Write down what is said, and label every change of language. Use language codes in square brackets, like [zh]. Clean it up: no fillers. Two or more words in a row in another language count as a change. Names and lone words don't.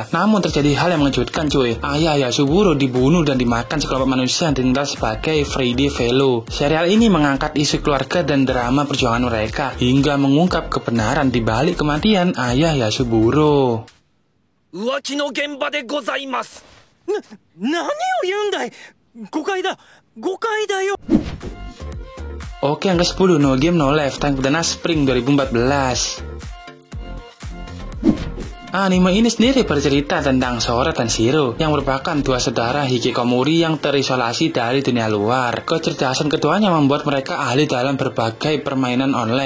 [id] Namun terjadi hal yang mengejutkan cuy. Ayah Yasuburo dibunuh dan dimakan sekelompok manusia yang dikenal sebagai Friday Fellow. Serial ini mengangkat isu keluarga dan drama perjuangan mereka hingga mengungkap kebenaran di balik kematian ayah Yasuburo. [ja] 浮気の現場でございます。何を言うんだい。誤解だよ。 [id] Oke, yang ke-10, No Game No Life, Tank Pedana Spring 2014. Anime ini sendiri bercerita tentang Sora dan Shiro yang merupakan dua saudara hikikomori yang terisolasi dari dunia luar. Kecerdasan keduanya membuat mereka ahli dalam berbagai permainan online.